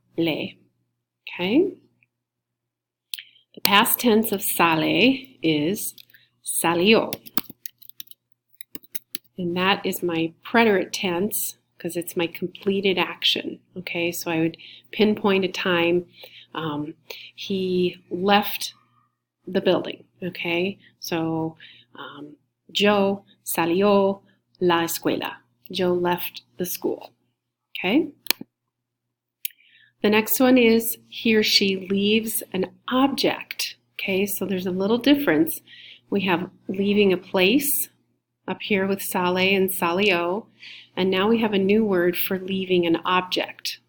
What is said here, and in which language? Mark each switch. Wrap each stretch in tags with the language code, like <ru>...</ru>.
<en>Okay? The past tense of sale is salió. And that is my preterite tense because it's my completed action. Okay, so I would pinpoint a time he left the building.</en> <es>Okay, so Joe salió la escuela.</es> <en>Joe left the school. Okay. The next one is he or she leaves an object. Okay, so there's a little difference. We have leaving a place up here with sale and salió, and now we have a new word for leaving an object.</en>